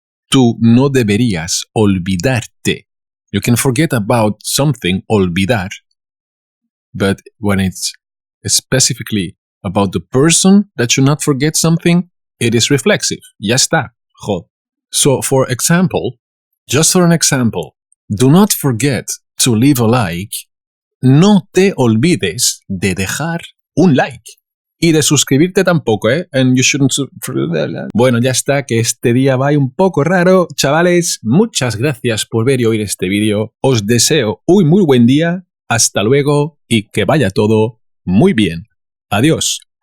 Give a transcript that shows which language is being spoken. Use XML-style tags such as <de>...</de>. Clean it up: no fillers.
<es>Tú no deberías olvidarte.</es> <en>You can forget about something, olvidar, but when it's specifically about the person that should not forget something, it is reflexive.</en> <es>Ya está.</es> <en>So for example, just for an example, do not forget to leave a like.</en> <es>No te olvides de dejar un like. Y de suscribirte tampoco, ¿eh?</es> <en>And you shouldn't...</en> <es>Bueno, ya está, que este día va un poco raro. Chavales, muchas gracias por ver y oír este vídeo. Os deseo un muy buen día. Hasta luego y que vaya todo muy bien. Adiós.</es>